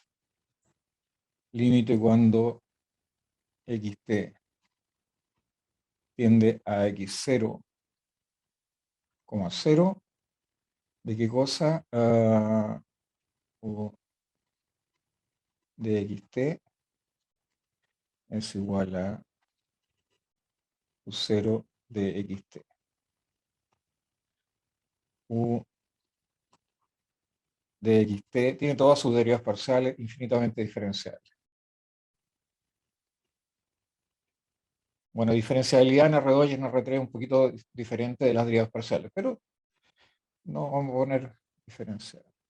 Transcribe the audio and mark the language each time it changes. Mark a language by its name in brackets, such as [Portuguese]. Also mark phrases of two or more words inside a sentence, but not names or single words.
[Spanish] Límite cuando xt tiende a x0, 0. ¿De qué cosa? U de xt es igual a u0 de xt. U de xt tiene todas sus derivas parciales infinitamente diferenciables. Bueno, diferencialidad en R2 y en R3 es un poquito diferente de las derivas parciales, pero no vamos a poner diferencial.